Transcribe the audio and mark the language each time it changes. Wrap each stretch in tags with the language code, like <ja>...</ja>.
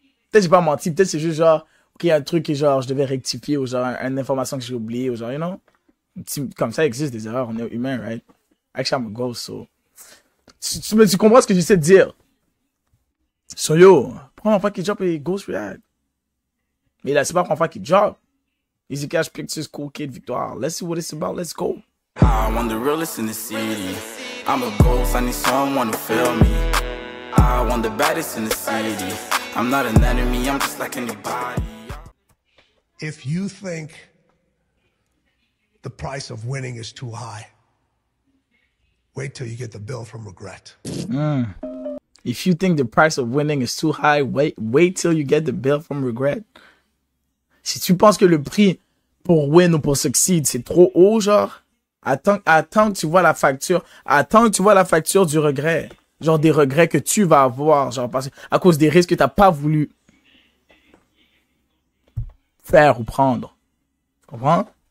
<fr>Peut-être j'ai pas menti, peut-être c'est juste genre, ok, il y a un truc que genre, je devais rectifier, ou genre, une information que j'ai oubliée, ou genre, comme ça, il existe des erreurs, on est humain,</fr> <en>right? Actually, I'm a ghost, so.</en> <fr>Tu comprends ce que j'essaie de dire?</fr> <en>So, yo,</en> <fr>première fois qu'il drop et Ghost react. Mais là, c'est pas la première fois qu'il drop. Easy Cash, Pictures, Cool Kid, Victoire.</fr> <en>Let's see what it's about, let's go. I want the realest in the city. I'm a ghost, I need someone to feel me. I want the baddest in the city. I'm not an enemy, I'm just like anybody. If you think the price of winning is too high, wait till you get the bill from regret. If you think the price of winning is too high, wait till you get the bill from regret.</en> <fr>Si tu penses que le prix pour win ou pour succeed, c'est trop haut, genre, attends que tu vois la facture. Attends que tu vois la facture du regret. Genre des regrets que tu vas avoir, genre, à cause des risques que t'as pas voulu faire ou prendre. Tu comprends?</fr>